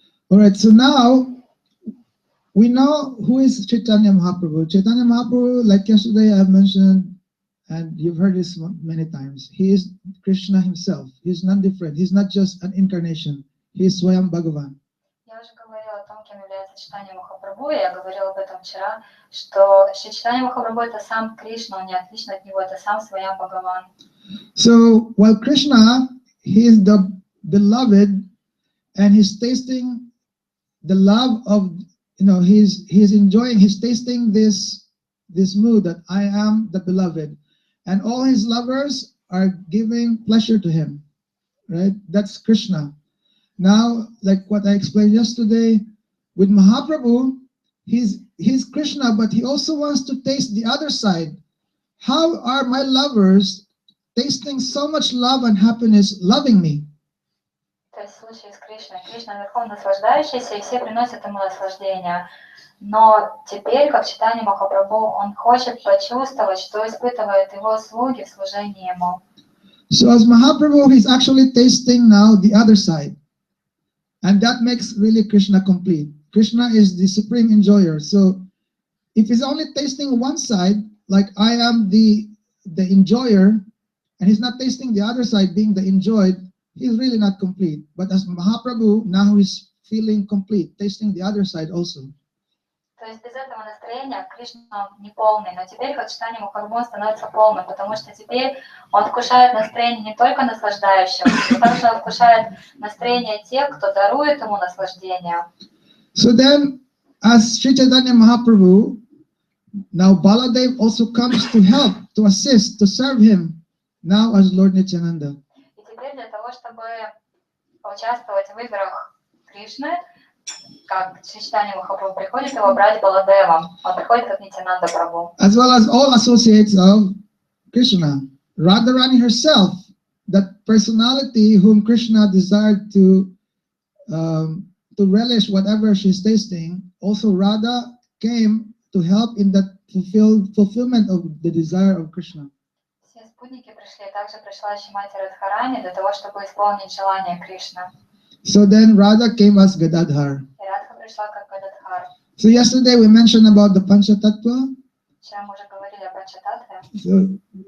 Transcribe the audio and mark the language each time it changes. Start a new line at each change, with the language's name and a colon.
English: All right, so now we know who is Chaitanya Mahaprabhu. Chaitanya Mahaprabhu, like yesterday I mentioned, and you've heard this many times, he is Krishna himself. He's non-different. He's not just an incarnation. He is Swayam Bhagavan.
Russian: Я уже говорила о том, кем является является Чайтанья Махапрабху, я говорила об этом вчера, что Шри Чайтанья Махапрабху это сам Кришна, он не отличен от него, это сам Сваян Бхагаван.
English: So while Krishna, he is the beloved, and he's tasting the love of, he's enjoying, he's tasting this mood that I am the beloved, and all his lovers are giving pleasure to him, right? That's Krishna. Now, like what I explained yesterday, with Mahaprabhu, he's Krishna, but he also wants to taste the other side. How are my lovers tasting so much love and happiness, loving me?
Russian: То есть в случае с Кришной, Кришна верхом наслаждающийся, и все приносят ему наслаждение. Но теперь, как Чайтанья Махапрабху, он хочет почувствовать, что испытывают его слуги в служении ему.
English: So as Mahaprabhu, he's actually tasting now the other side. And that makes really Krishna complete. Krishna is the supreme enjoyer. So if he's only tasting one side, like I am the enjoyer, and he's not tasting the other side, being the enjoyed, he's really not complete. But as Mahaprabhu, now he's feeling complete, tasting the other side also.
Russian: То есть без этого настроения Кришна не полный, но теперь как Чайтанья Махапрабху становится полным, потому что теперь он вкушает настроение не только наслаждающего, но также он вкушает настроение тех, кто дарует ему наслаждение.
English: So then, as Sri Chaitanya Mahaprabhu, now Baladev also comes to help, to assist, to serve him, now as Lord Nityananda.
Russian: И теперь для того, чтобы поучаствовать в играх Кришны, как Чайтанья Махапрабху приходит его брать Баладевом, он приходит как Нитянанда Прабху.
English: As well as all associates of Krishna. Radharani herself, that personality whom Krishna desired to relish whatever she's tasting, also Radha came to help in that fulfillment of the desire of Krishna.
Russian: Все спутники пришли, также пришла Шримати Радхарани для того, чтобы исполнить желание Кришны.
English: So then Radha came as Gadadhar.
Russian: И Радха пришла как Гададхар.
English: So yesterday we mentioned about the Panchatattva.
Russian: Вчера мы уже говорили о Панчататтве.